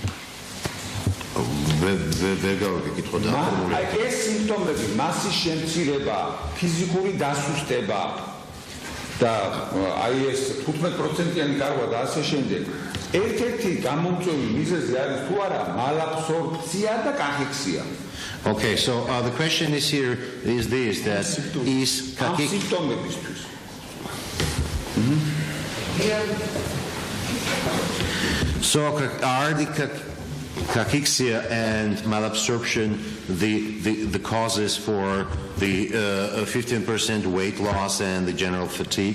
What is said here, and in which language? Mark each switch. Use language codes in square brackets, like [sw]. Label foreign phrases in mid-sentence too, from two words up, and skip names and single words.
[ka] აი ეს სიმპტომები მასის შემცირება ფიზიკური დასუსტება და აი ეს 15%-იანი კარგვა და ასე შემდეგ ერთ-ერთი გამომწვევი მიზეზი არის თუ არა მალაბსორბცია და კახექსია. [en] Okay, so the question is here is this that is [ka] symptomebისთვის. [en] So are the cachexia and malabsorption the causes for the 15% weight loss and the general fatigue?